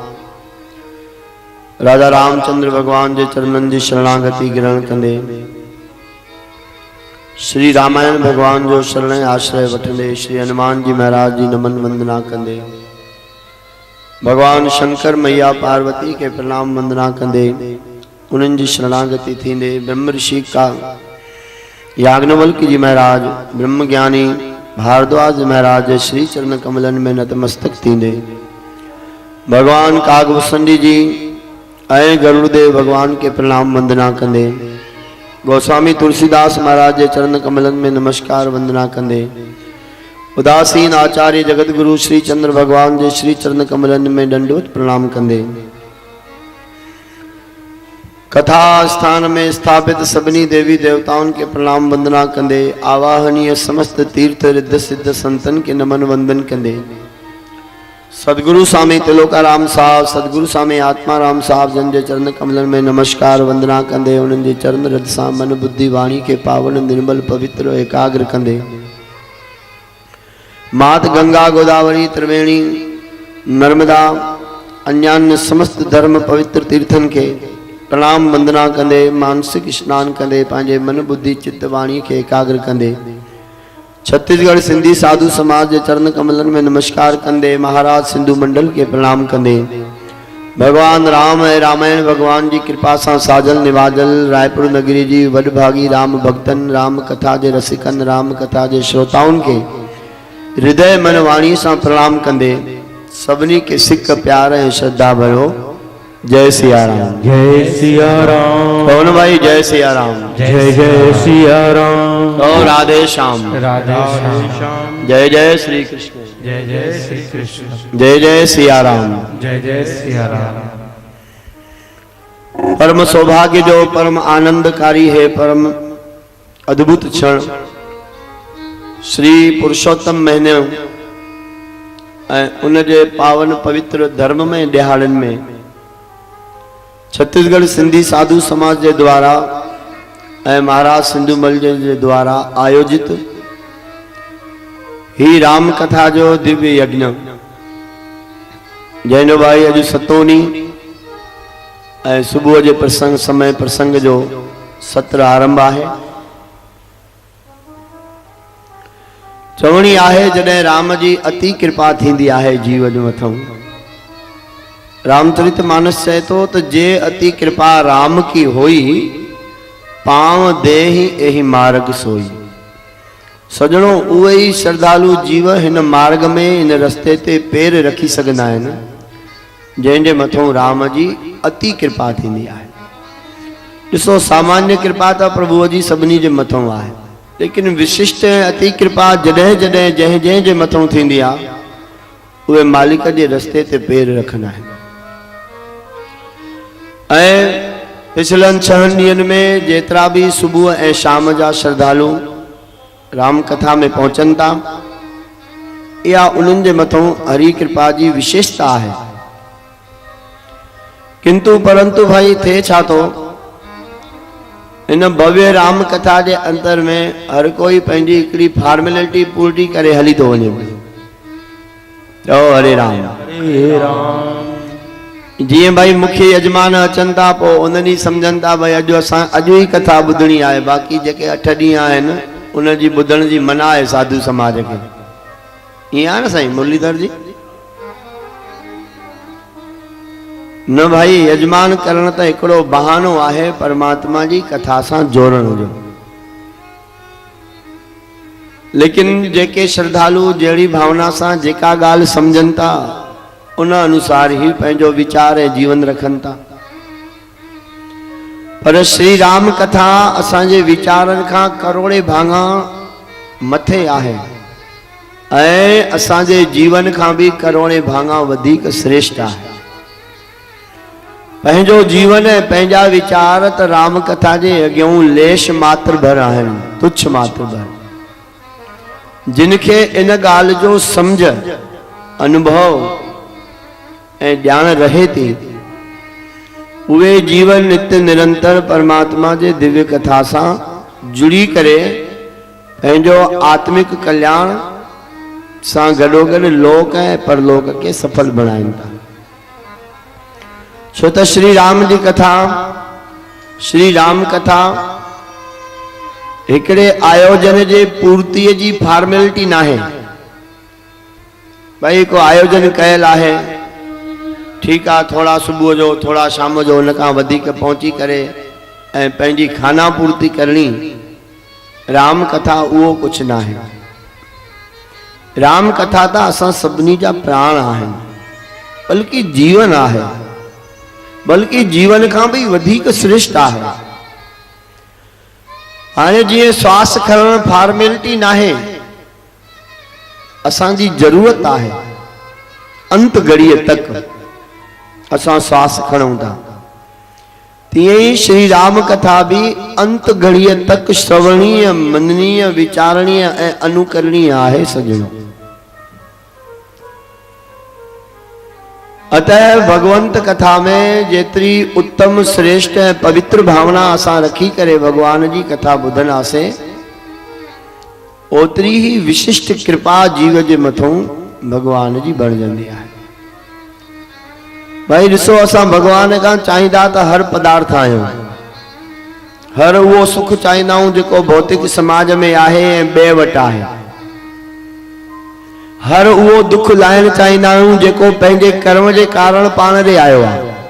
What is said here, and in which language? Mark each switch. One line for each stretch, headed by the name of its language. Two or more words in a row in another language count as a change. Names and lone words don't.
Sindhi: राजा रामचंद्र भगवान जे चरणन जी शरणागति ग्रहण कंदे, श्री रामायण भगवान जो शरण आश्रय वठंदे, श्री हनुमान जी महाराज जी नमन वंदना कंदे, भगवान शंकर मैया पार्वती के प्रणाम वंदना कंदे, उन्हनि जी शरणागति थींदे, ब्रह्म ऋषि का याज्ञवल्क्य जी महाराज, ब्रह्म ज्ञानी भारद्वाज महाराज श्री चरण कमलन में नतमस्तक थींदे, भगवान कागभूषणी जी ऐं गरुड़देव भगवान के प्रणाम वंदना कंदे, गोस्वामी तुलसीदास महाराज के चरण कमलन में नमस्कार वंदना कंदे, उदासीन आचार्य जगत गुरु श्री चंद्र भगवान जे श्री चरण कमलन में दंडवत प्रणाम कंदे, कथा स्थान में स्थापित सभी देवी देवताओं के प्रणाम वंदना कंदे, आवाहनीय समस्त तीर्थ रिद्ध सिद्ध संतन के नमन वंदन कंदे, सदगुरु स्वामी तिलोकाराम साहब, सदगुरु स्वामी आत्माराम साहब जन जे चरण कमलन में नमस्कार वंदना कंदे, उन्हनि जे चरण रज सां मन बुद्धि वाणी के पावन निर्मल पवित्र एकाग्र कंदे, मात गंगा गोदावरी त्रिवेणी नर्मदा अन्यान्य समस्त धर्म पवित्र तीर्थन के प्रणाम वंदना कंदे, मानसिक स्नान कंदे, पांजे मन बुद्धि चित्त वाणी के एकाग्र कंदे, छत्तीसगढ़ सिंधी साधु समाज के चरण कमलन में नमस्कार कंदे, महाराज सिंधु मंडल के प्रणाम कंदे, भगवान राम है रामायण भगवान जी कृपा सां साजल निवाजल रायपुर नगरी जी वडभागी राम भक्तन, राम कथा जे रसिकन, राम कथा जे श्रोताउन के हृदय मन वाणी सां प्रणाम कंदे, सभिनी के सिक प्यार ऐं श्रद्धा भरो जय सिया राम। जय सिया राम। कौन भाई जय सिया राम। जय जय सिया राम। और राधे श्याम। राधे श्याम। जय जय श्री कृष्ण। जय जय श्री कृष्ण। जय जय सिया राम। जय जय सिया राम। परम सौभाग्य जो परम आनंदकारी है, परम अद्भुत क्षण श्री पुरुषोत्तम महीने उन जे पावन पवित्र धर्म में दिहाड़न में छत्तीसगढ़ सिंधी साधु समाज के द्वारा महाराज सिंधु मल जे द्वारा आयोजित ही राम कथा जो दिव्य यज्ञ जैनो भाई अज सतोनी सुबह के प्रसंग समय प्रसंग जो सत्र आरंभ है। चवणी आहे जॾहिं राम जी अति कृपा थींदी आहे जीवन मथों। रामचरित मानस चए तो जे
Awadhi: अति कृपा राम की होई, पांव दे ही एही मार्ग सोई।
Sindhi: सजणों उहे ही श्रद्धालु जीव हिन मार्ग में इन रस्ते ते पैर रखी सघंदा आहिनि जंहिंजे मथां राम जी अति कृपा थींदी आहे। ॾिसो सामान्य कृपा त प्रभुअ जी सभिनी जे मथां आहे, लेकिन विशिष्ट अति कृपा जॾहिं जॾहिं जंहिं जंहिं जे मथां थींदी आहे उहे मालिक जे रस्ते ते पेर रखंदा आहिनि। ऐं पिछलनि 6 ॾींहंनि में जेतिरा बि सुबुह ऐं शाम जा श्रद्धालु राम कथा में पहुचनि था, इहा उन्हनि जे मथां हरि कृपा जी विशेषता आहे। किंतु परंतु भाई थे छा थो, इन भव्य राम कथा जे अंदर में हर कोई पंहिंजी हिकिड़ी फॉर्मेलिटी पूरी करे हली थो वञे। चओ हरे राम। हरे राम। जीअं भाई मुख्य यजमान अचनि था, पोइ उन्हनि ई सम्झनि था भाई अॼु ई कथा ॿुधणी आहे, बाक़ी जेके 8 ॾींहं आहिनि उनजी ॿुधण जी मना आहे साधु समाज खे। ईअं आहे न साईं मुरलीधर जी? न भाई, यजमान करण त हिकिड़ो बहानो आहे परमात्मा जी कथा सां जोड़ण जो। लेकिन जेके श्रद्धालु जहिड़ी भावना सां जेका ॻाल्हि सम्झनि था उन अनुसार ही पंहिंजो वीचार ऐं जीवन रखनि था। पर श्री राम कथा असांजे वीचारनि खां करोड़े भाङा मथे आहे ऐं असांजे जीवन खां बि करोड़े भाङा वधीक श्रेष्ठ आहे। पंहिंजो जीवन ऐं पंहिंजा वीचार त राम कथा जे अॻियां लेश मात्र भर आहिनि, तुच्छ मात्र भर। जिनखे इन ॻाल्हि जो सम्झ, अनुभव ऐं ॼाण रहे थी, उहे जीवन नित्य निरंतर परमात्मा जे दिव्य कथा सां जुड़ी करे पंहिंजो आत्मिक कल्याण सां गॾोगॾु लोक ऐं परलोक खे सफल बणाइनि था। छो त श्री राम जी कथा, श्री राम कथा हिकिड़े आयोजन जे पूर्तीअ जी फॉर्मेलिटी न आहे। भाई को आयोजन कयल आहे, ठीकु आहे, थोड़ा सुबुह जो थोड़ा शाम जो उन खां वधीक पहुची करे ऐं पंहिंजी खाना पूर्ति करणी। राम कथा उहो कुझु न आहे। राम कथा त असां सभिनी जा प्राण आहिनि, बल्कि जीवन आहे, बल्कि जीवन खां भी वधीक श्रेष्ठ आहे। हाणे जीअं श्वास खणण फॉर्मेलिटी न आहे, असांजी ज़रूरत आहे अंत घड़ीअ तक असां श्वास खणूं था, तीअं ई श्री राम कथा भी अंत घड़ीअ तक श्रवणीय, मननीय, विचारणीय ऐं अनुकरणीय आहे सजणो। अतः भगवंत कथा में जेतरी उत्तम, श्रेष्ठ ऐं पवित्र भावना असां रखी करे भगवान जी कथा ॿुधंदासीं, ओतरी ही विशिष्ट कृपा जीव जे मथां भगवान जी बणजंदी आहे। भाई ॾिसो, असां भगवान खां चाहींदा त हर पदार्थ आहियूं, हर उहो सुख चाहींदा आहियूं जेको भौतिक समाज में आहे ऐं ॿिए वटि आहे, हर उहो दुख लाहिण चाहींदा आहियूं जेको पंहिंजे कर्म जे कारण पाण ॾे आयो आहे।